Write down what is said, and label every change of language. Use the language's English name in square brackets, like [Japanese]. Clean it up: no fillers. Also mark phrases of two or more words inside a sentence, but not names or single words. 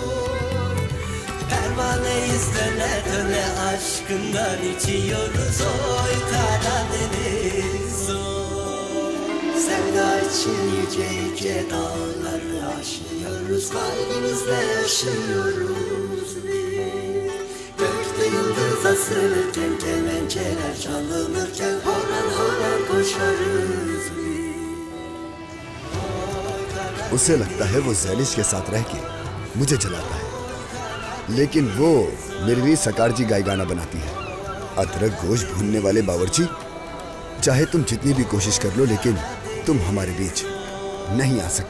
[Turkish] Pervaneyiz döne döne aşkından içiyoruz oy Karadeniz oy Sevda için yüce yüce dağları aşıyoruz Kalbimizle yaşıyoruz biz Gökte yıldız asılırken kemençeler çalınırken Horan horan koşarız [Hindi] उसे लगता है वो ज़ैलिश के साथ रह के मुझे जलाता है, लेकिन वो मेरे लिए सकारजी गाय गाना बनाती है। अदरक गोश्त भूनने वाले बावर्ची, चाहे तुम जितनी भी कोशिश कर लो लेकिन तुम हमारे बीच नहीं आ सकते।